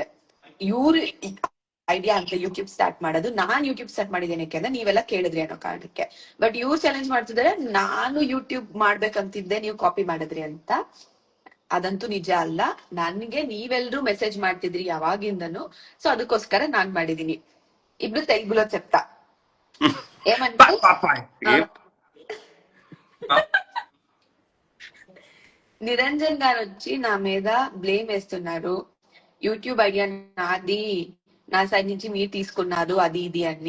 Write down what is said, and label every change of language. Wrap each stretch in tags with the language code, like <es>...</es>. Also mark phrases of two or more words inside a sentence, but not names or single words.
<kn>ಇವ್ರು ಐಡಿಯಾ ಅಂತ ಯೂಟ್ಯೂಬ್ ಸ್ಟಾರ್ಟ್ ಮಾಡೋದು, ನಾನ್ ಯೂಟ್ಯೂಬ್ ಸ್ಟಾರ್ಟ್ ಮಾಡಿದ್ದೇನೆ ಯಾಕೆಂದ್ರೆ ನೀವೆಲ್ಲ ಕೇಳಿದ್ರಿ ಅನ್ನೋ ಕಾರಣಕ್ಕೆ. ಬಟ್ ಇವ್ರು ಚಾಲೆಂಜ್ ಮಾಡ್ತಿದ್ದಾರೆ, ನಾನು ಯೂಟ್ಯೂಬ್ ಮಾಡ್ಬೇಕಂತಿದ್ದೆ, ನೀವು ಕಾಪಿ ಮಾಡಿದ್ರಿ ಅಂತ. ಅದಂತೂ ನಿಜ ಅಲ್ಲ. ನನ್ಗೆ ನೀವೆಲ್ರೂ ಮೆಸೇಜ್ ಮಾಡ್ತಿದ್ರಿ ಯಾವಾಗಿಂದನು, ಸೊ ಅದಕ್ಕೋಸ್ಕರ ನಾನ್ ಮಾಡಿದೀನಿ.</kn> <te>ఇప్పుడు తెలుగులో చెప్తా ఏమంటే నిరంజన్ గారు వచ్చి నా మీద బ్లేమ్ వేస్తున్నారు. యూట్యూబ్ ఐడియా నాది, నా సైడ్ నుంచి మీరు తీసుకున్నారు అది ఇది అని.</te>